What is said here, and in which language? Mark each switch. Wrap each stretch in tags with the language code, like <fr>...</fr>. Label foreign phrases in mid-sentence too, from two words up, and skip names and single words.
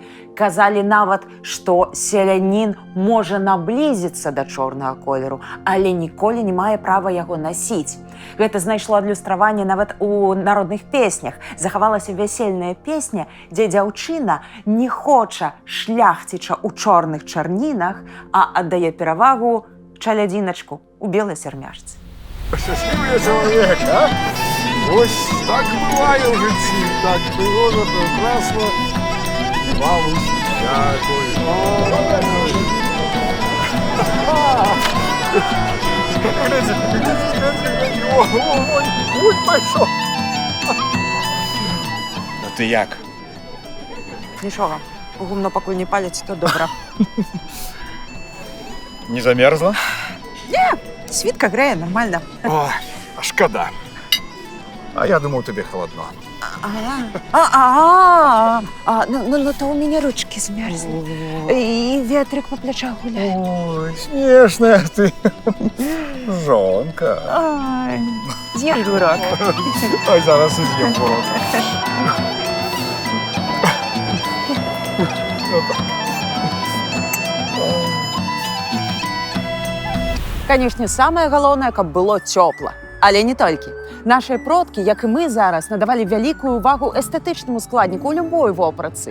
<be>Казалі нават, што селянін можа наблізіцца да чорнага колеру, але ніколі не мае права яго насіць. Гэта знайшло адлюстраванне нават у народных песнях. Захавалася вясельная песня, дзе дзяўчына не хоча шляхціча ў чорных чарнінах, а аддае перавагу чалядзіначку у белай сярмяжцы.</be> <ru>Счастливый человек, а? Ось так бывает</ru> <uk>в житті,</uk> <ru>так пригодно, прекрасно.</ru> <uk>Бабусь, дякую. Ой, пішов. Ну ти як?</uk> <be>Нічога, гумно пакуль не паліць, то добра.</be> <uk>Не замерзла?</uk> <be>Світка грэе, нормально.</be> <uk>Ой, а шкода. А я думав, тобі холодно.</uk> <ru>Ну то у меня ручки змерзли. И ветрик по плечах гуляет. Ой, смешная ты.</ru> <be>Жонка.</be> <uk>Ай, з'їм дурак. Ой, зараз і з'їм ворог.</uk> <be>Канешне, самае галоўнае, каб было цёпла. Але не толькі. Нашыя продкі, як і мы зараз, надавалі вялікую ўвагу эстэтычнаму складніку ў любой вопратцы.</be>